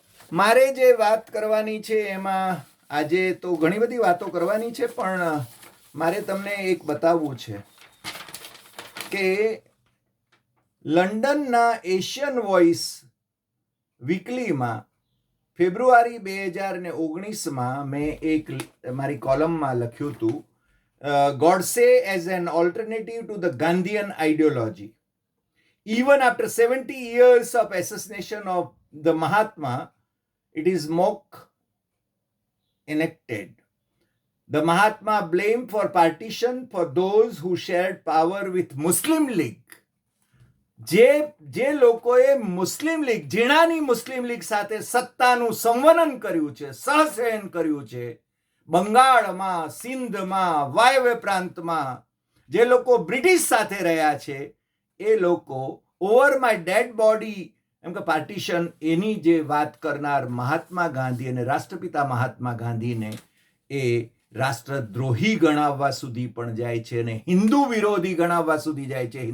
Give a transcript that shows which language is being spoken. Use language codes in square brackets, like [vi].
[gu] મારે જે વાત કરવાની છે એમાં આજે તો ઘણી બધી વાતો કરવાની છે, પણ મારે તમને એક બતાવવું છે કે લંડનના એશિયન વોઇસ વીકલીમાં ફેબ્રુઆરી 2019માં મેં એક મારી કોલમમાં લખ્યું હતું, [en] Godse as an alternative to the Gandhian ideology. even after 70 years of assassination of the Mahatma, it is mock enacted. The Mahatma blamed for partition for those who shared power with Muslim League. [gu] જે લોકોએ મુસ્લિમ league, ઝીણાની મુસ્લિમ league સાથે સત્તાનું સંવનન કર્યું છે, સહશયન કર્યું છે, બંગાળમાં, સિંધમાં, વાયવ્ય પ્રાંતમાં જે લોકો બ્રિટિશ સાથે રહ્યા છે, એ લોકો [en] over my dead body [gu] એમ કે પાર્ટીશન, એની જે વાત કરનાર મહાત્મા ગાંધી અને રાષ્ટ્રપિતા મહાત્મા ગાંધીને એ રાષ્ટ્રદ્રોહી ગણાવવા સુધી પણ જાય છે અને હિન્દુ વિરોધી ગણાવવા સુધી જાય છે.